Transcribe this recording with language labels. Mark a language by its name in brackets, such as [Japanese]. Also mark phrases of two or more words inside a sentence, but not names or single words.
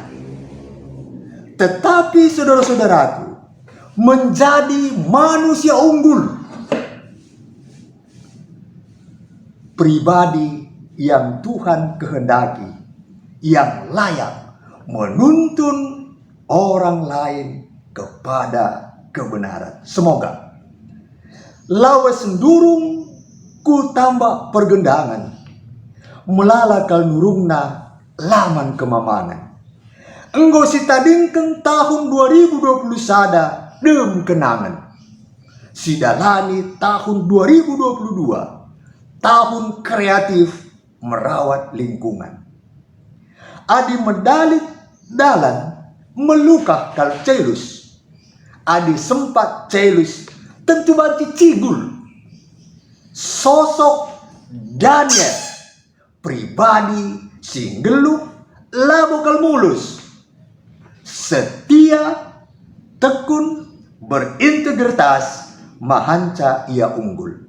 [Indonesian] Tetapi saudara-saudaraku, menjadi manusia unggul, pribadi yang Tuhan kehendaki, yang layak menuntun orang lain kepada kebenaran. [Batak Karo] Semoga lawas sendurung ku tambah pergendangan, melalakal nurungna laman kemamangan. Enggo sitadingken tahun 2020 sada dem kenangan. Sidalani tahun 2022 [Indonesian] tahun kreatif merawat lingkungan. [Batak Karo] Adi medali dalan melukah kal celus. Adi sempat celus tentu banci cigul. Sosok Daniel, pribadi singgeluk labokal [Indonesian] mulus, setia, tekun, berintegritas, [Batak Karo] mahanca ia unggul.